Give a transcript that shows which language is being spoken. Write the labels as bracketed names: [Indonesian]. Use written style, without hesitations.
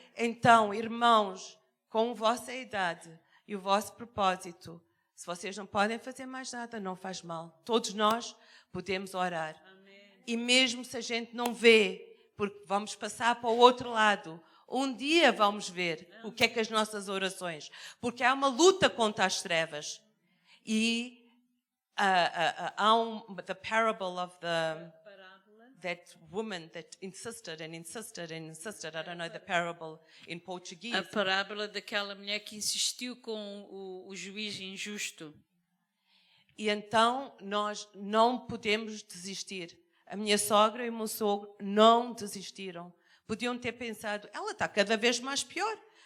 [Portuguese] Então, irmãos, com a vossa idade e o vosso propósito, se vocês não podem fazer mais nada, não faz mal. Todos nós podemos orar. E mesmo se a gente não vê, porque vamos passar para o outro lado, um dia vamos ver o que é que as nossas orações, porque há uma luta contra as trevas. E há [English] the parable of that woman that insisted and insisted and insisted. I don't know the parable in Portuguese. [Portuguese] A parábola daquela mulher que insistiu com o juiz injusto. E então nós não podemos desistir. A minha sogra e o meu sogro não desistiram. Podiam ter pensado, ela está cada vez mais pior.